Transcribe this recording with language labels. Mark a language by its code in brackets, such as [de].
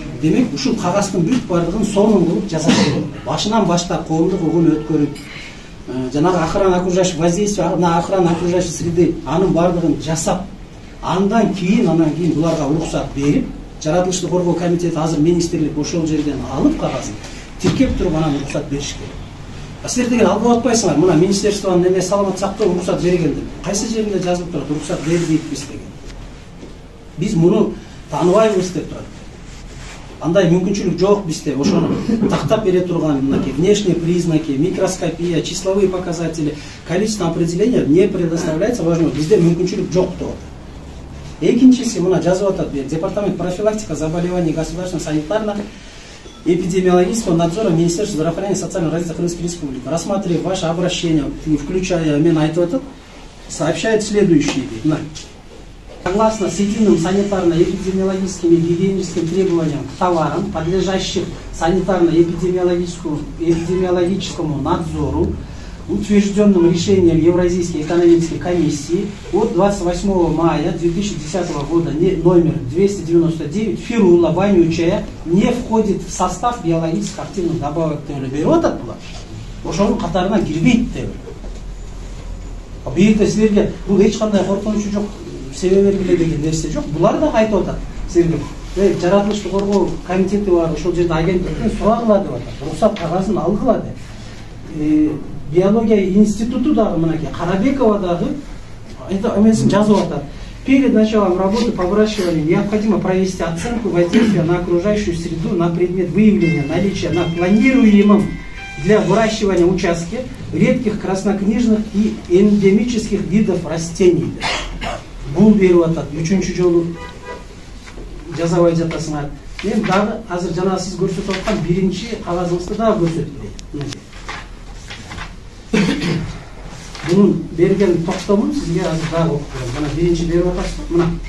[ky] Демек ушул кагаздын бүт бардыгын сонун кылып жасаш керек. Башынан баштап коомдук угун өткөрүп, жанагы охрана окружающего воздействия, охрана окружающей среды анын бардыгын жасап, андан кийин буларга уруксат берип, жаратылышты коргоо комитети азыр министрлик ошол жерден алып кагазын тиркеп туруп анан уруксат бериш керек. Силер деген алып атпайсыңар, мына министерствонун неме саламат сактоо уруксат берген деп. Кайсы жеринде жазылып турат уруксат бербейбиз деген. Биз муну тааныбайбыз деп турат. Андай мүмкүнчүлүк жок бизде. [ru] Ошону тактап бере турган мынакей внешние признаки, микроскопия, числовые показатели, количество определения не предоставляется важно. [ky] Бизде мүмкүнчүлүк жок деп атат. [ru] Экинчиси мына жазып атат, департамент профилактика заболеваний государственного санитарно-эпидемиологического надзора Министерства здравоохранения и социального развития Крымской Республики, рассматривая ваше обращение, включая мен айтып атат, сообщает следующее. Согласно с единым санитарно-эпидемиологическим и гигиеническим требованиям к товарам, подлежащим санитарно-эпидемиологическому надзору, утвержденным решением Евразийской экономической комиссии от 28 мая 2010 года номер 299, фирула, вонючая, не входит в состав биологически активных добавок. [ky] Берет оттуда, ошонун катарына кирбейт деп. Бийикте силерге бул эч кандай коркунучу жок, себеп бергиле деген нерсе жок. Булар да айтып атат силерге. Жаратылышты коргоо комитети бар, ошол жерде агенттиктен сурагыла деп атат. Уруксат кагазын алгыла деп. Биология институту дагы мынакей Карабекова дагы эмесин жазып атат. [ru] Перед началом работы по выращиванию необходимо провести оценку воздействия на окружающую среду на предмет выявления наличия на планируемом для выращивания участке редких краснокнижных и эндемических видов растений. [ky] Бул берип атат. Үчүнчү жолу жазабай жатасыңар. Мен дагы азыр жана сиз көрсөтүп аткан биринчи кагазыңызды дагы көрсөтүп берейин. Bunun bergen toktомун сизге азыр дагы окуп берем. Мына биринчи берип атасыз. Мына.